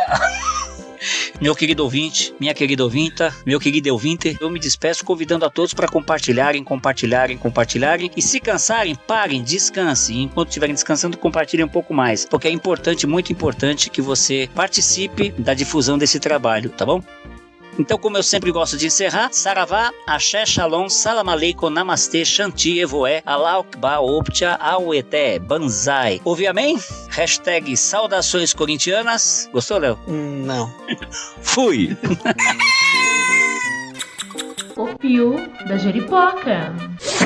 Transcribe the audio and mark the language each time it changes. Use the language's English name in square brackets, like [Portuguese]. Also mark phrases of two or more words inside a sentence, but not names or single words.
[Portuguese] Meu querido ouvinte, minha querida ouvinta, meu querido ouvinte, eu me despeço convidando a todos para compartilharem e se cansarem, parem, descansem. Enquanto estiverem descansando, compartilhem um pouco mais, porque é importante, muito importante que você participe da difusão desse trabalho, tá bom? Então, como eu sempre gosto de encerrar, Saravá, Axé, Shalom, [Arabic] سلام عليكم, [Portuguese] Namastê, Shanti, Evoé, [Arabic] الله أكبر, [Portuguese] Optia, Aueté, Banzai. Ouvi amém? Hashtag saudações corintianas. Gostou, Léo? Não. Fui! O Fio da Jeripoca.